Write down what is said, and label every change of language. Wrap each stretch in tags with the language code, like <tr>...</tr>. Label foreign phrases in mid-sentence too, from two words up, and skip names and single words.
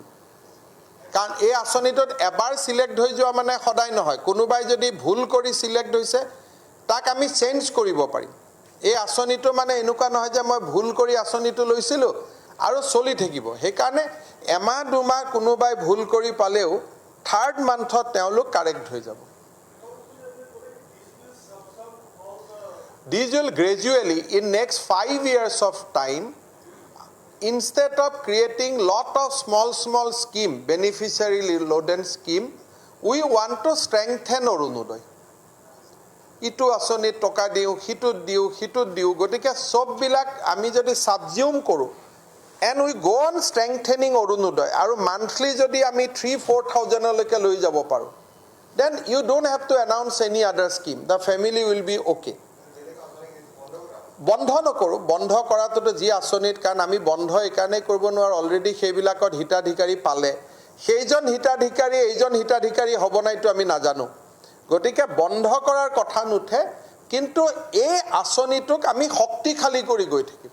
<as>কাৰণ এই আঁচনিটোত এবাৰ সিলেক্ট হৈ যোৱা মানে সদায় নহয়, কোনোবাই যদি ভুল কৰি সিলেক্ট হৈছে তাক আমি চেঞ্জ কৰিব পাৰিম। এই আঁচনিটো মানে এনেকুৱা নহয় যে মই ভুল কৰি আঁচনিটো লৈছিলোঁ আৰু চলি থাকিব। সেইকাৰণে এমাহ দুমাহ কোনোবাই ভুল কৰি পালেও 3rd মান্থত তেওঁলোক কাৰেক্ট হৈ যাব।</as> <en>These will gradually in next 5 years of time, instead of creating lot of small scheme, beneficiary loaded scheme, we want to strengthen Orunodoi.</en> <as>ইটো আঁচনিত টকা দিওঁ, সিটোত দিওঁ, গতিকে সব বিলাক আমি যদি subsume কৰোঁ.</as> <en>And we go on strengthening Orunodoi.</en> <as>আৰু monthly যদি আমি 3-4,000 লোকে লৈ যাব পাৰোঁ.</as> <en>Then you don't have to announce any other scheme. The family will be okay.</en> <as>বন্ধ নকৰোঁ, বন্ধ কৰাটোতো যি আঁচনিত, কাৰণ আমি বন্ধ এইকাৰণেই কৰিব নোৱাৰোঁ, অলৰেডি সেইবিলাকত হিতাধিকাৰী পালে সেইজন হিতাধিকাৰী এইজন হিতাধিকাৰী হ'ব নাইতো আমি নাজানো। গতিকে বন্ধ কৰাৰ কথা নুঠে, কিন্তু এই আঁচনিটোক আমি শক্তিশালী কৰি গৈ থাকিম।</as>